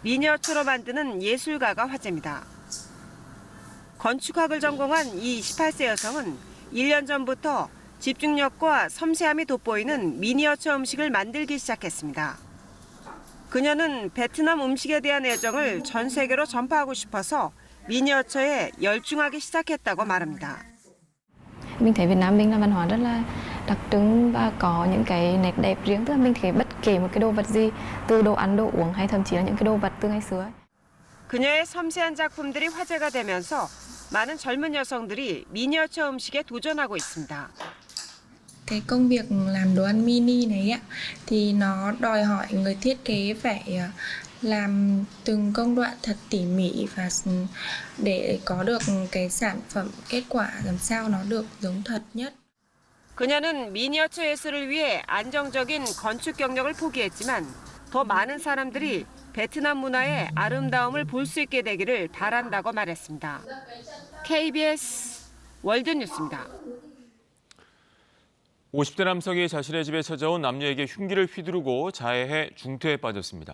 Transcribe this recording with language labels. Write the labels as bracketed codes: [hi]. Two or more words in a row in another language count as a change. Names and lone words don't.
[ko] 미니어처로 만드는 예술가가 화제입니다. 건축학을 전공한 이 28세 여성은 1년 전부터 집중력과 섬세함이 돋보이는 미니어처 음식을 만들기 시작했습니다. 그녀는 베트남 음식에 대한 애정을 전 세계로 전파하고 싶어서 미니어처에 열중하기 시작했다고 말합니다. [vi] Mình thấy Việt Nam mình là văn hóa rất là đặc trưng và có những cái nét đẹp riêng. Tức là mình thấy bất kể một cái đồ vật gì, từ đồ ăn, đồ uống hay thậm chí là những cái đồ vật từ ngày xưa. [ko] 그녀의 섬세한 작품들이 화제가 되면서 많은 젊은 여성들이 미니어처 음식에 도전하고 있습니다. [vi] Cái công việc làm đồ ăn mini này thì nó đòi hỏi người thiết kế phải làm từng công đoạn thật tỉ mỉ và để có được cái sản phẩm kết quả làm sao nó được giống thật nhất. [ko] 그녀는 미니어처 예술을 위해 안정적인 건축 경력을 포기했지만 더 많은 사람들이 베트남 문화의 아름다움을 볼 수 있게 되기를 바란다고 말했습니다. KBS 월드뉴스입니다. 50대 남성이 자신의 집에 찾아온 남녀에게 흉기를 휘두르고 자해해 중태에 빠졌습니다.